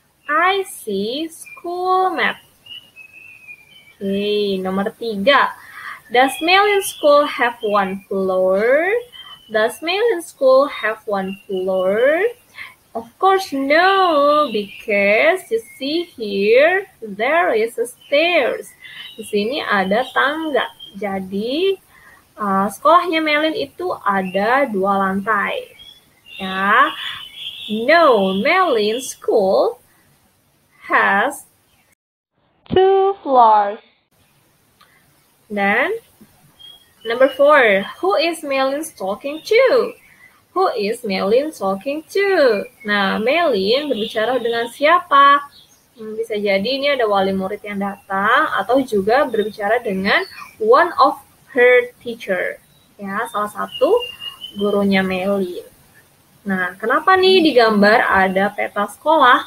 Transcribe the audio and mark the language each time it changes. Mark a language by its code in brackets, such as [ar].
[en] I see school map. [id] Oke, nomor 3. [en] Does Melin School have one floor? Does Melin School have one floor? Of course no, because you see here there is a stairs. [id] Di sini ada tangga. Jadi sekolahnya Melin itu ada 2 lantai. Ya. [en] No, Melin School has 2 floors. Dan number 4, who is Melin talking to? Who is Melin talking to? [id] Nah, Melin berbicara dengan siapa? Bisa jadi ini ada wali murid yang datang atau juga berbicara dengan [en] one of her teacher. [id] Ya, salah satu gurunya Melin. Nah, kenapa nih di gambar ada peta sekolah?